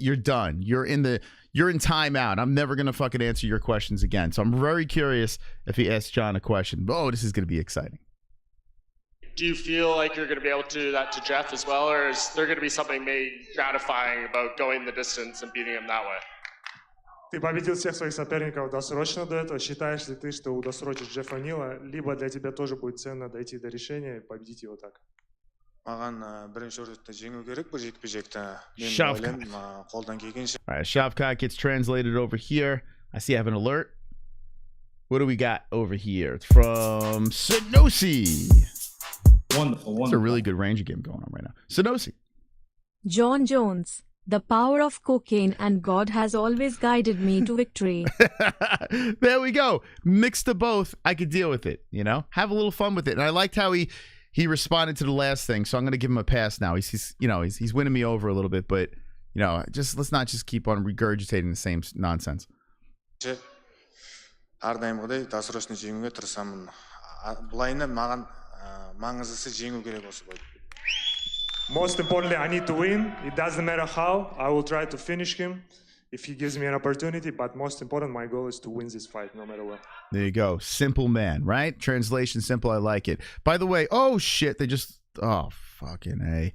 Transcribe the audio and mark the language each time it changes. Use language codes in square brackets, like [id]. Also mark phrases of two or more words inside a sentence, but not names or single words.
[en] You're done. You're in timeout. I'm never going to fucking answer your questions again. So I'm very curious if he asks Jon a question. Oh, this is going to be exciting. Do you feel like you're going to be able to do that to Geoff as well, or is there going to be something maybe gratifying about going the distance and beating him that way? [ru] Ты победил всех своих соперников досрочно до этого. Считаешь ли ты, что удосрочишь Джеффа Нила, либо для тебя тоже будет ценно дойти до решения и победить его так? [kk] Маған бірінші орында жеңу керек бұл жекпе-жекті. Мен ойлаймын, қолдан келгенше. [en] All right, Shavkat gets translated over here. I see I have an alert. What do we got over here? It's from Sonosi. Wonderful. It's a really good Ranger game going on right now. Sonosi. Jon Jones. The power of cocaine and God has always guided me to victory. There we go. Mix the both. I could deal with it, you know? Have a little fun with it. And I liked how he responded to the last thing, so I'm going to give him a pass now. He's winning me over a little bit, but, you know, let's not just keep on regurgitating the same nonsense. [kk] Ардаймғыдай досрочно жеңуге тырысамын. Былайына маған маңыздысы жеңу керек осы бойды. [en] Most importantly, I need to win. It doesn't matter how. I will try to finish him if he gives me an opportunity. But most important, my goal is to win this fight, no matter what. There you go. Simple man, right? Translation simple. I like it. By the way, oh shit, oh fucking A.